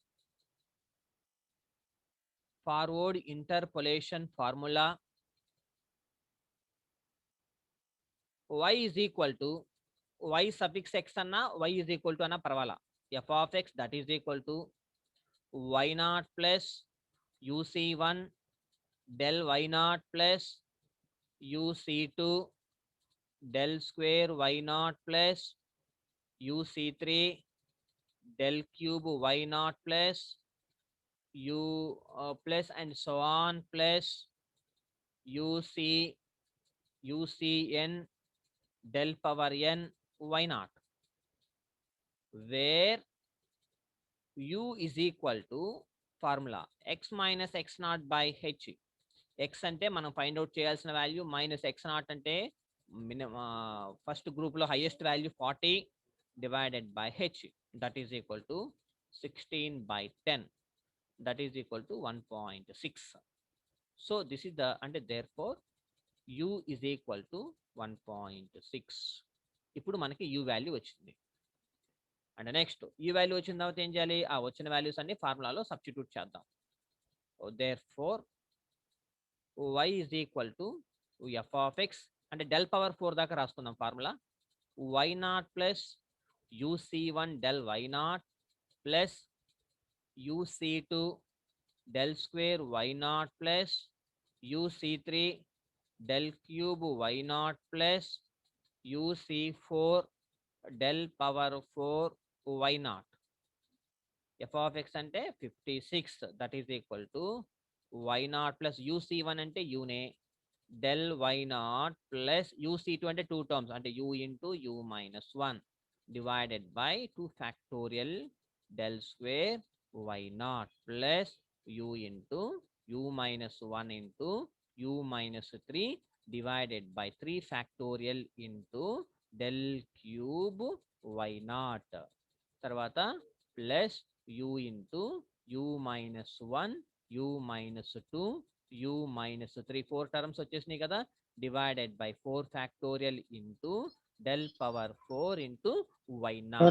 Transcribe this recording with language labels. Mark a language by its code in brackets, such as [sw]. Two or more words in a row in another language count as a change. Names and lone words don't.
[en] formula, y is equal to y suffix x anna y is equal to [te] అన్నా పరవాలా, [en] f of x that is equal to y naught plus uc1 del y naught plus uc2 del square y naught plus uc3 del cube y naught plus u plus and so on plus uc ucn del power n y naught, where u is equal to formula x minus x naught by h. x [te] అంటే మనం [en] find out చేయాల్సిన value, minus x naught అంటే first group లో highest value 40 divided by h, that is equal to 16/10, that is equal to 1.6. so this is the అంటే there fore u is equal to 1.6. [te] ఇప్పుడు మనకి u వాల్యూ వచ్చింది. [en] and next [te] ఈ వాల్యూ వచ్చిన తర్వాత ఏం చేయాలి, ఆ వచ్చిన వాల్యూస్ అన్ని ఫార్ములాలో సబ్స్టిట్యూట్ చేద్దాం. [en] there fore y is equal to f of x అంటే del power 4 [te] దాకా రాసుకుందాం [en] formula, y naught plus uc1 del y naught plus uc2 del square y naught plus uc3 del cube y naught plus uc4 del power 4 y naught. f of x అంటే 56, that is equal to y naught plus uc1 అంటే యూనే del y naught plus uc2 అంటే 2 terms అంటే u into u minus 1 divided by 2 factorial del square y naught plus u into u minus 1 into u minus 3 divided by 3 factorial into del cube y naught, తర్వాత plus u into u minus 1 u minus 2 u minus 3 4 terms [te] వచ్చేసినాయి కదా, [en] divided by 4 factorial into del power 4 into y naught.